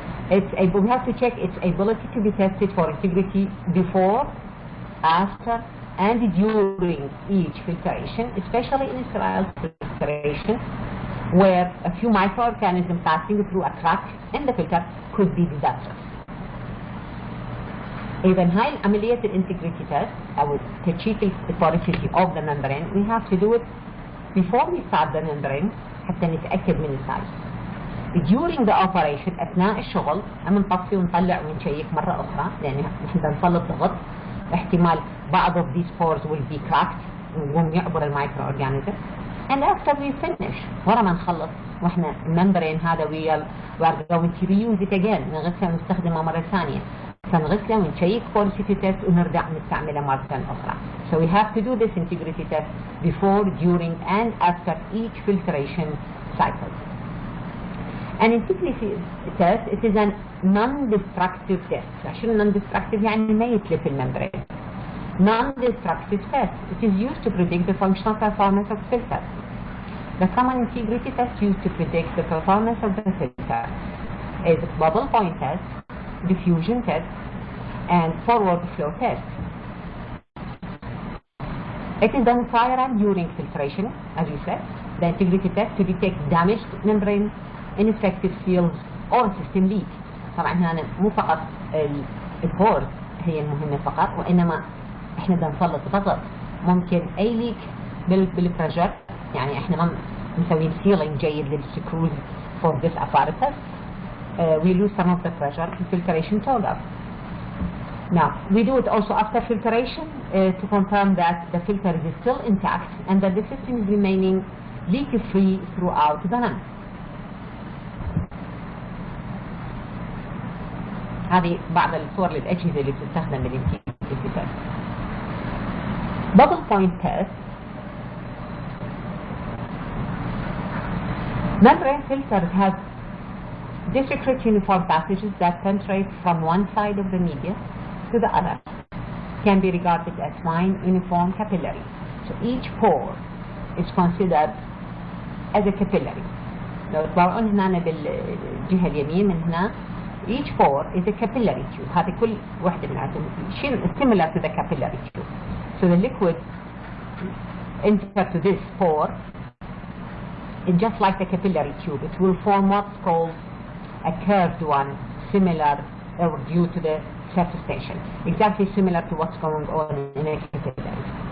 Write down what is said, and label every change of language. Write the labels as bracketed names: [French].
[English] We have to check its ability to be tested for integrity before, after, and during each filtration, especially in sterile filtration, where a few microorganisms passing through a crack in the filter could be disastrous. [Arabic] إذا هاي العملية الانتجريتي تيست أو تشيك [English] البورosity of the membrane we have to do it before we start the membrane [Arabic] حتى نتأكد من السايز. [English] During the operation [Arabic] أثناء الشغل أما نطفي ونطلع ونشيك مرة أخرى لأن نحن نسلط ضغط احتمال بعض [English] of these pores will be cracked [Arabic] ويقوم يعبر المايكرو أورجانيزم. [English] And after we finish [Arabic] ورا ما نخلص واحنا الممبرين هذا [English] we are going to reuse it again [Arabic] نغسله ونستخدمه مرة ثانية. فنغسله ونشيك porosity test ونرجع نستعمله مرة أخرى. [English] So we have to do this integrity test before, during and after each filtration cycle. An integrity test it is a non-destructive test. [Arabic] عشان non-destructive يعني ما يتلف الممبرين. [English] Non-destructive test. It is used to predict the functional performance of filter. The common integrity test used to predict the performance of the filter is bubble point test, diffusion test, and forward flow test. It is done prior and during filtration, as you said. The integrity test to detect damaged membrane, ineffective seals, or system leak. [Arabic] طبعا هنا مو فقط البورز هي المهمة فقط وإنما احنا بدنا نسلط ضغط ممكن أي ليك بالبريشر يعني احنا ما مسوين sealing جيد للسكروز [English] for this apparatus. We lose some of the pressure in filtration toggle. Now, we do it also after filtration to confirm that the filter is still intact and that the system is remaining leak-free throughout the run. [Arabic] هذه بعض الصور للأجهزة اللي بتستخدم بالانتيجريتي تيست. [English] Bubble point test. Membrane filters have discrete uniform passages that penetrate from one side of the media to the other. Can be regarded as fine, uniform capillary. So each pore is considered as a capillary. [Arabic] لو تطلعون هنا بالجهة اليمين من هنا [English] each pore is a capillary tube. [Arabic] هذه كل واحدة منها [English] similar to the capillary tube. So the liquid enter to this pore and just like the capillary tube it will form what's called a curved one similar or due to the surface tension, exactly similar to what's going on in a capillary.